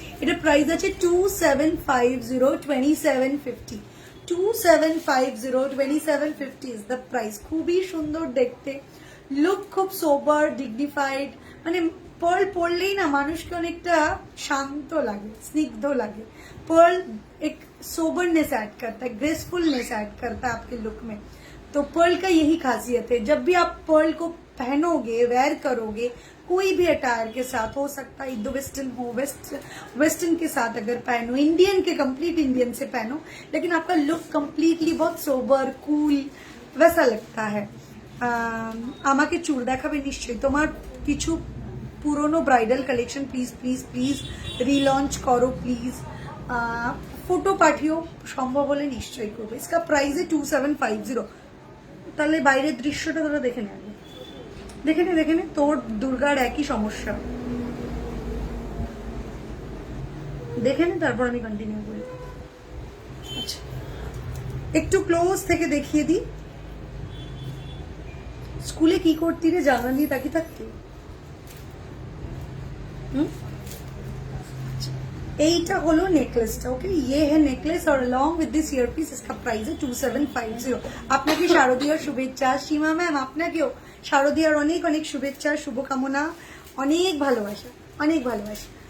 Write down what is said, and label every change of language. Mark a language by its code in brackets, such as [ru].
[bn] এটা প্রাইস আছে 2750, 2750, 2750, 2750 [en] Is the price. [bn] খুবই সুন্দর দেখতে, লুক খুব সোবার, ডিগনিফাইড। মানে পার্ল পরলেই না মানুষকে অনেকটা শান্ত লাগে, স্নিগ্ধ লাগে। [hi] पर्ल एक सोबरनेस ऐड करता है, ग्रेसफुलनेस ऐड करता है आपके लुक में। तो पर्ल का यही खासियत है, जब भी आप पर्ल को पहनोगे, वेयर करोगे, कोई भी अटायर के साथ, हो सकता है इंडो वेस्टर्न हो, वेस्टर्न के साथ अगर पहनो, इंडियन के कंप्लीट इंडियन से पहनो, लेकिन आपका लुक कंप्लीटली बहुत सोबर कूल वैसा लगता है। [bn] আমাকে চুল দেখাবে নিশ্চয়ই, তোমার কিছু পুরনো bridal collection please please please relaunch করো প্লিজ, ফটো পাঠিও, সম্ভব হলে নিশ্চয়ই করবে। [hi] इसका प्राइस है 2750। [bn] তাহলে বাইরের দৃশ্যটা তোরা দেখে নে, দেখে নে তোর দুর্গার একই সমস্যা, দেখে নে তারপর আমি কন্টিনিউ করি। আচ্ছা, একটু ক্লোজ থেকে দেখিয়ে দিই। স্কুলে কি করতি রে, জানা নিয়ে তাকিয়ে থাকতি? এইটা হলো নেকলেসটা। [hi] ওকে, ये है नेकलेस और [en] along with this [hi] ইয়ারপিস इसका प्राइस है 2750। [bn] আপনাকে শারদীয়ার শুভেচ্ছা। সীমা ম্যাম, আপনাকেও শারদীয়ার অনেক অনেক শুভেচ্ছা, শুভকামনা, অনেক ভালোবাসা, অনেক ভালোবাসা।